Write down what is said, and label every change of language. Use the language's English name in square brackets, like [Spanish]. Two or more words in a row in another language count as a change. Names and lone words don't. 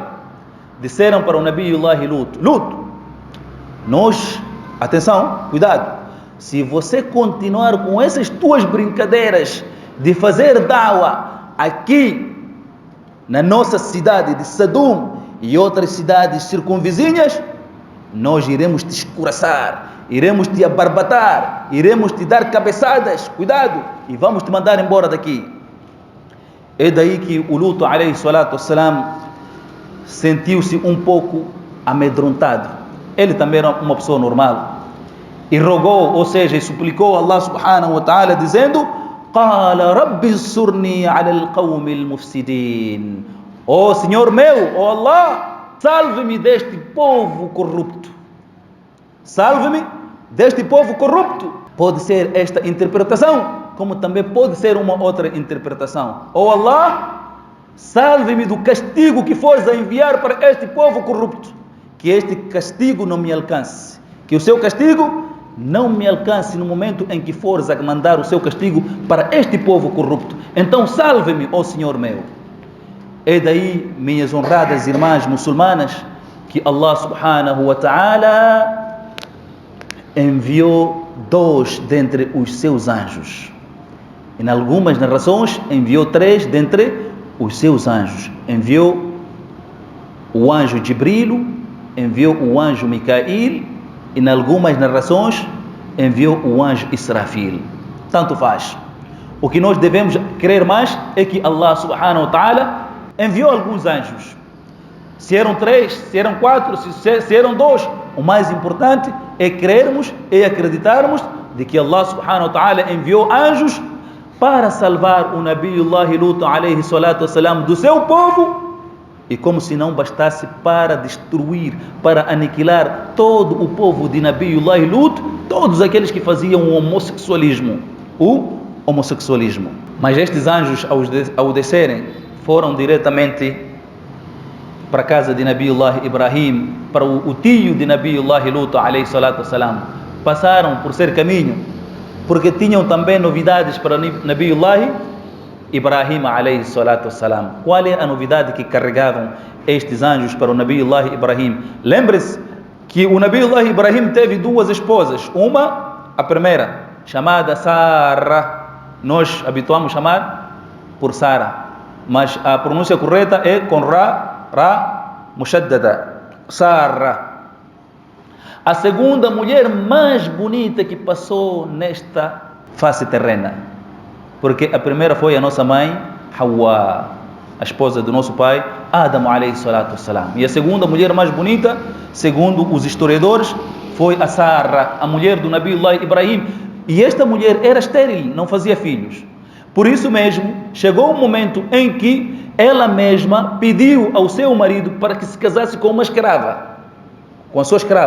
[Portuguese] Disseram para o Nabiullah Lut, atenção, cuidado, se você continuar com essas tuas brincadeiras de fazer da'wah aqui na nossa cidade de Sadum e outras cidades circunvizinhas, nós iremos te escuraçar, iremos te abarbatar, iremos te dar cabeçadas, cuidado, e vamos te mandar embora daqui. É daí que o Lut [Arabic] عليه الصلاة والسلام [Portuguese] sentiu-se um pouco amedrontado. Ele também era uma pessoa normal e rogou, ou seja, suplicou a [Arabic] الله سبحانه وتعالى [Portuguese] dizendo: [Arabic] قال رب انصرني على القوم المفسدين. [Portuguese] Oh Senhor meu, oh Allah, salve-me deste povo corrupto. Salve-me deste povo corrupto. Pode ser esta interpretação, como também pode ser uma outra interpretação. Oh Allah, salve-me do castigo que fores a enviar para este povo corrupto. Que este castigo não me alcance. Que o seu castigo não me alcance no momento em que fores a mandar o seu castigo para este povo corrupto. Então salve-me, ó Senhor meu. É daí, minhas honradas irmãs muçulmanas, que [Arabic] الله سبحانه وتعالى [Portuguese] enviou 2 dentre os seus anjos. Em algumas narrações enviou 3 dentre os seus anjos. Enviou o anjo Jibrilo, enviou o anjo Micail, e em algumas narrações enviou o anjo Israfil. Tanto faz. O que nós devemos crer mais é que [Arabic] الله سبحانه وتعالى [Portuguese] enviou alguns anjos. Se eram 3, se eram 4, se eram 2, o mais importante é crermos e acreditarmos de que [Arabic] الله سبحانه وتعالى [Portuguese] enviou anjos para salvar o Nabiullah Lut [Arabic] عليه الصلاة والسلام [Portuguese] do seu povo. E como se não bastasse, para destruir, para aniquilar todo o povo de Nabiullah Lut, todos aqueles que faziam o homossexualismo. Mas estes anjos, ao descerem, foram diretamente para a casa de Nabiullah Ibrahim, para o tio de Nabiullah Lut [Arabic] عليه الصلاة والسلام. [Portuguese] Passaram por ser caminho, porque tinham também novidades para Nabiullah Ibrahim [Arabic] عليه الصلاة والسلام. [Portuguese] Qual é a novidade que carregavam estes anjos para o Nabiullah Ibrahim? Lembre-se que o Nabiullah Ibrahim teve 2 esposas. Uma, a primeira, chamada Sara. Nós habituamos chamar por Sara, mas a pronúncia correta é com [Arabic] راء مشددة, [Portuguese] Sara. A segunda mulher mais bonita que passou nesta face terrena, porque a primeira foi a nossa mãe Hawa, a esposa do nosso pai Adam [Arabic] عليه الصلاة والسلام. [Portuguese] E a segunda mulher mais bonita, segundo os historiadores, foi a Sara, a mulher do Nabiullah Ibrahim. E esta mulher era estéril, não fazia filhos. Por isso mesmo, chegou um momento em que ela mesma pediu ao seu marido para que se casasse com uma escrava, com a sua escrava.